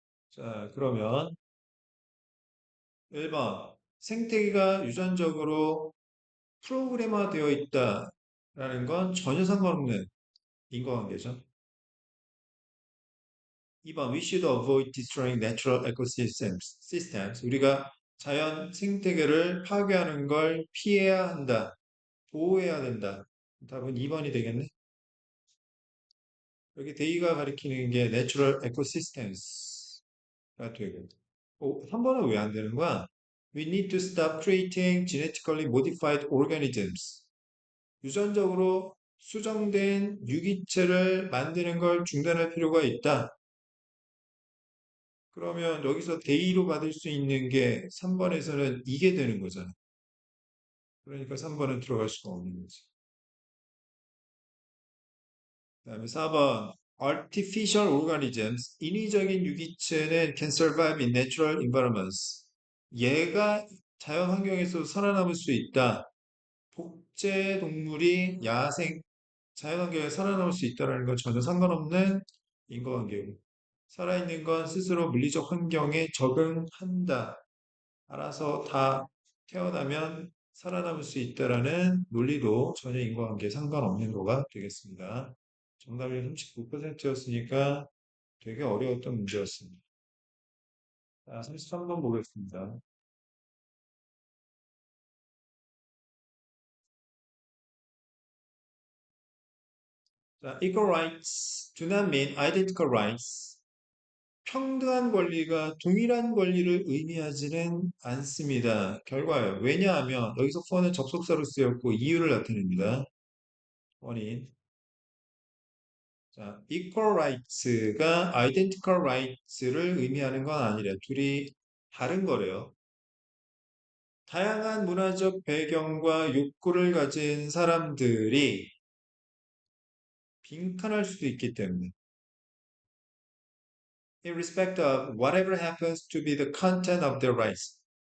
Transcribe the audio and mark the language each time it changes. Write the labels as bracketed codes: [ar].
[ko] 자, 그러면 1번. 생태계가 유전적으로 프로그래머되어 있다라는 건 전혀 상관없는 인과관계죠. 2번. [en] We should avoid destroying natural ecosystems. [ko] 우리가 자연 생태계를 파괴하는 걸 피해야 한다. 보호해야 된다. 답은 2번이 되겠네. 여기 데이가 가리키는 게 내추럴 에코시스템스가 되고 3번은 왜 안 되는 거야? [en] We need to stop creating genetically modified organisms. [ko] 유전적으로 수정된 유기체를 만드는 걸 중단할 필요가 있다. 그러면 여기서 데이로 받을 수 있는 게 3번에서는 이게 되는 거잖아. 그러니까 3번은 들어갈 수가 없는 거지. 그다음에 4번 [en] artificial organisms, [ko] 인위적인 유기체는 [en] can survive in natural environments. [ko] 얘가 자연 환경에서 살아남을 수 있다. 복제 동물이 야생 자연 환경에 살아남을 수 있다는 건 전혀 상관없는 인과관계고 살아있는 건 스스로 물리적 환경에 적응한다. 알아서 다 태어나면 살아남을 수 있다라는 논리도 전혀 인과관계에 상관없는 거가 되겠습니다. 정답이 39%였으니까 되게 어려웠던 문제였습니다. 자, 33번 보겠습니다. [en] 자, equal rights do not mean identical rights. [ko] 평등한 권리가 동일한 권리를 의미하지는 않습니다. 결과요. 왜냐하면 여기서 for는 접속사로 쓰였고 이유를 나타냅니다. 원인. 자, equal rights가 identical rights를 의미하는 건 아니래. 둘이 다른 거래요. 다양한 문화적 배경과 욕구를 가진 사람들이 빈칸할 수도 있기 때문에 [en] in respect of whatever happens to be the content of their rights.